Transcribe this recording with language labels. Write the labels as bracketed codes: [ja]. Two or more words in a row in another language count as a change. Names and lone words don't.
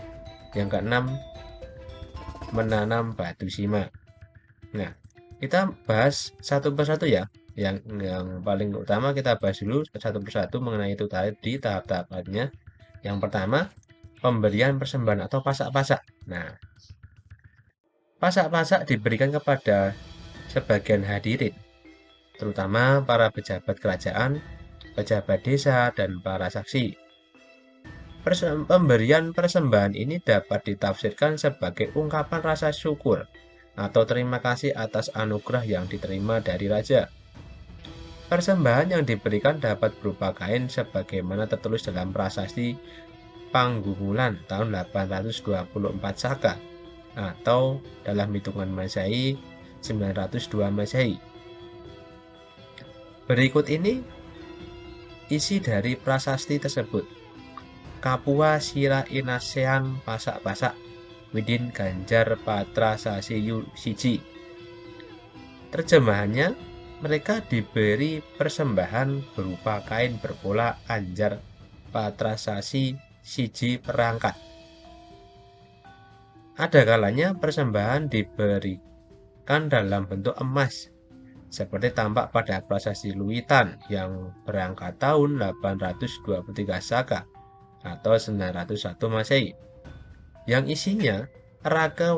[id] Yang keenam, menanam batu sima. Nah, kita bahas satu persatu ya. Yang paling utama kita bahas dulu satu persatu mengenai itu tadi tahap-tahapannya. Yang pertama, pemberian persembahan atau pasak-pasak. Nah, pasak-pasak diberikan kepada sebagian hadirin, terutama para pejabat kerajaan, pejabat desa, dan para saksi. Pemberian persembahan ini dapat ditafsirkan sebagai ungkapan rasa syukur atau terima kasih atas anugerah yang diterima dari raja. Persembahan yang diberikan dapat berupa kain sebagaimana tertulis dalam prasasti Panggumulan tahun 824 Saka atau dalam hitungan Masehi 902 Masehi. Berikut ini isi dari prasasti tersebut. [kaw] Kapua Sira Inasean Pasak-pasak Widin Ganjar Patra Sasiyu Siji. [id] Terjemahannya, mereka diberi persembahan berupa kain berpola anjar patrasasi siji perangkat. Ada kalanya persembahan diberikan dalam bentuk emas, seperti tampak pada prasasti Luwitan yang berangkat tahun 823 Saka atau 901 Masehi, yang isinya Raga